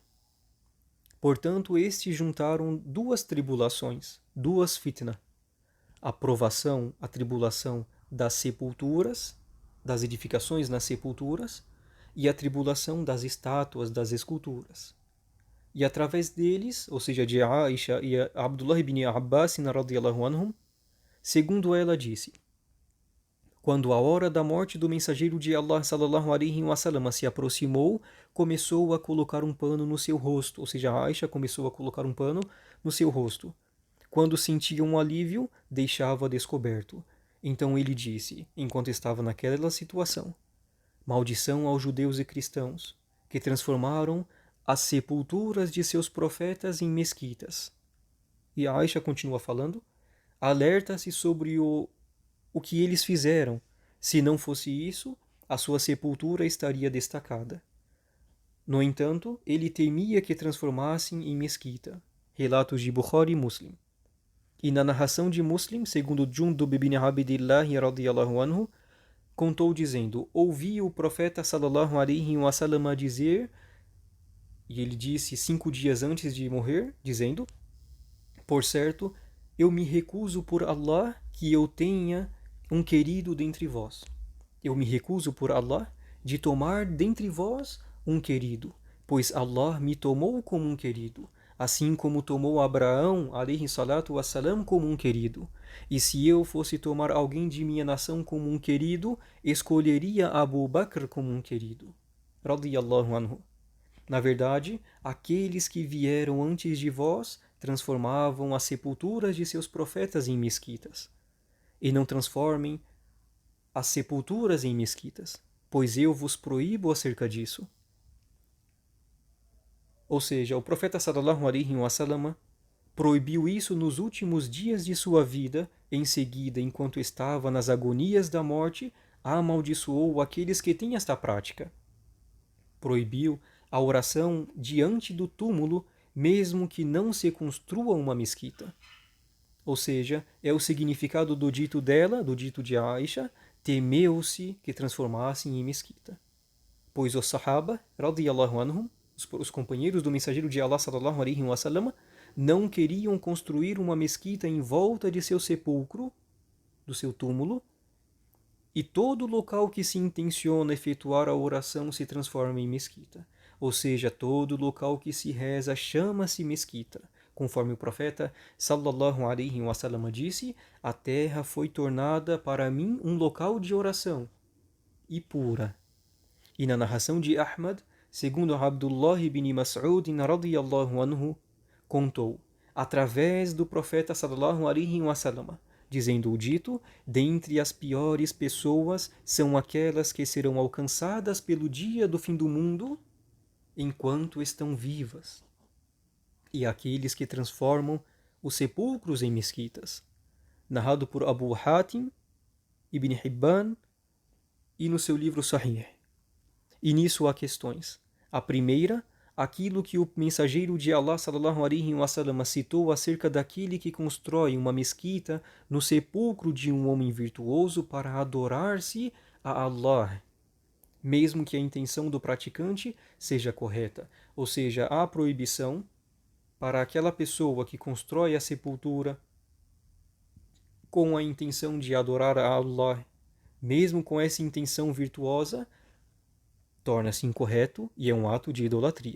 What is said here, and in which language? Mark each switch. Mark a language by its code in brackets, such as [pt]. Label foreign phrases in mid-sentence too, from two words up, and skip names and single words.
[pt] Portanto, estes juntaram duas tribulações, duas fitna: a provação, a tribulação das sepulturas, das edificações nas sepulturas, e a tribulação das estátuas, das esculturas. E através deles, ou seja, de Aisha e Abdullah ibn Abbas, [ar] رضي الله عنهم, [pt] segundo ela disse: quando a hora da morte do mensageiro de Allah, [ar] صلى الله عليه وسلم, [pt] se aproximou, começou a colocar um pano no seu rosto, ou seja, Aisha começou a colocar um pano no seu rosto. Quando sentia um alívio, deixava descoberto. Então ele disse, enquanto estava naquela situação: maldição aos judeus e cristãos, que transformaram as sepulturas de seus profetas em mesquitas. E Aisha continua falando: alerta-se sobre o que eles fizeram. Se não fosse isso, a sua sepultura estaria destacada. No entanto, ele temia que transformassem em mesquita. Relatos de Bukhari e Muslim. E na narração de Muslim, segundo Jundub ibn Abdillah [ar] رضي الله عنه, [pt] contou dizendo: ouvi o profeta [ar] صلى الله عليه وسلم [pt] dizer, e ele disse 5 dias antes de morrer, dizendo: por certo, eu me recuso por Allah que eu tenha um querido dentre vós. Eu me recuso por Allah de tomar dentre vós um querido, pois Allah me tomou como um querido, assim como tomou Abraão, [ar] عليه الصلاة والسلام, [pt] como um querido. E se eu fosse tomar alguém de minha nação como um querido, escolheria Abu Bakr como um querido. [ar] رضي الله عنه. [pt] Na verdade, aqueles que vieram antes de vós transformavam as sepulturas de seus profetas em mesquitas. E não transformem as sepulturas em mesquitas, pois eu vos proíbo acerca disso. Ou seja, o profeta [ar] صلى الله عليه وسلم [pt] proibiu isso nos últimos dias de sua vida. Em seguida, enquanto estava nas agonias da morte, amaldiçoou aqueles que têm esta prática. Proibiu a oração diante do túmulo, mesmo que não se construa uma mesquita. Ou seja, é o significado do dito dela, do dito de Aisha: temeu-se que transformassem em mesquita. Pois os Sahaba, [ar] رضي الله عنهم, [pt] os companheiros do mensageiro de Allah, [ar] صلى الله عليه وسلم, [pt] não queriam construir uma mesquita em volta de seu sepulcro, do seu túmulo, e todo local que se intenciona efetuar a oração se transforma em mesquita. Ou seja, todo local que se reza chama-se mesquita. Conforme o profeta [ar] صلى الله عليه وسلم [pt] disse: a terra foi tornada para mim um local de oração e pura. E na narração de Ahmad, segundo Abdullah ibn Mas'ud [ar] رضي الله عنه, [pt] contou, através do profeta [ar] صلى الله عليه وسلم, [pt] dizendo o dito: dentre as piores pessoas são aquelas que serão alcançadas pelo dia do fim do mundo enquanto estão vivas, e aqueles que transformam os sepulcros em mesquitas. Narrado por Abu Hatim, Ibn Hibban e no seu livro Sahih. E nisso há questões. A primeira, aquilo que o mensageiro de Allah [ar] صلى الله عليه وسلم [pt] citou acerca daquele que constrói uma mesquita no sepulcro de um homem virtuoso para adorar-se a Allah, mesmo que a intenção do praticante seja correta. Ou seja, há proibição para aquela pessoa que constrói a sepultura com a intenção de adorar a Allah, mesmo com essa intenção virtuosa, torna-se incorreto e é um ato de idolatria.